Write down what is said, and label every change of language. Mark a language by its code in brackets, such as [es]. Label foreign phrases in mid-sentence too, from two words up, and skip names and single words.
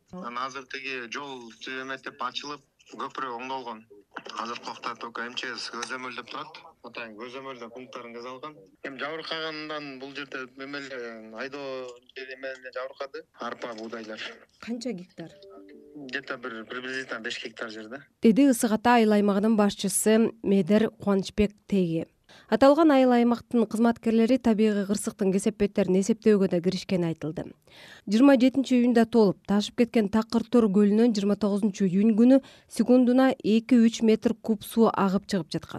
[ky] Азыр тиги жол эметип ачылып, көпүрө оңдолгон. Азыркы убакта только МЧС көзөмөлдөп турат. Атайын көзөмөлдөө пункттарын жасалган. Эми жабыркагандан бул жерде эмеле айдоо эмеле жабыркады. Арпа, буудайлар. Канча гектар? Где-то bir приблизительно 5 гектар жерде. Деди Ысык Ата айыл аймагынын башчысы Медер Кубанычбек Теги. Аталган айыл аймактын кызматкерлери табигый кырсыктын кесепеттерин эсептөөгө да киришкени айтылды. 27 июнда толуп ташып кеткен Такыр-Төр көлүнөн 29 июнь күнү секундуна 2-3 метр куб суу агып чыгып жаткан.